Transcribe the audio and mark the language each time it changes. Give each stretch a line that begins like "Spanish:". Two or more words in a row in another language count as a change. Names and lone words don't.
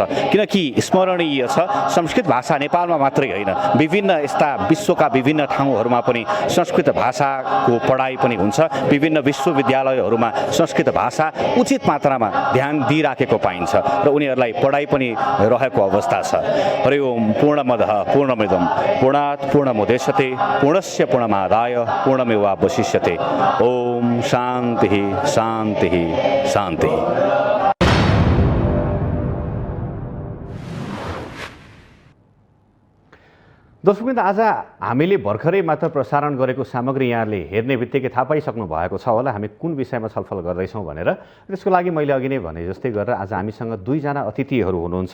Nepali: किनकि स्मरणीय छ, संस्कृत भाषा नेपालमा मात्रै होइन, विभिन्न यस्ता विश्वका विभिन्न ठाउँहरूमा पनि संस्कृत भाषाको पढाइ पनि हुन्छ। विभिन्न विश्वविद्यालयहरूमा संस्कृत भाषा उचित मात्रामा ध्यान दिइराखेको पाइन्छ र उनीहरूलाई पढाइ पनि रहेको अवस्था छ।
Sanskrit: हरि ओम पूर्णमदः पूर्णमिदं पूर्णात् पूर्णमुदच्यते पूर्णस्य पूर्णमादाय पूर्णमेवावशिष्यते। ओम शान्तिः शान्तिः शान्तिः।
Nepali: दर्शकवृन्द, आज हामीले भर्खरै मात्र प्रसारण गरेको सामग्री यहाँले हेर्ने बित्तिकै थाहा पाइसक्नु भएको छ होला हामी कुन विषयमा छलफल गर्दैछौँ भनेर। त्यसको लागि मैले अघि नै भने जस्तै गरेर आज हामीसँग दुईजना अतिथिहरू हुनुहुन्छ।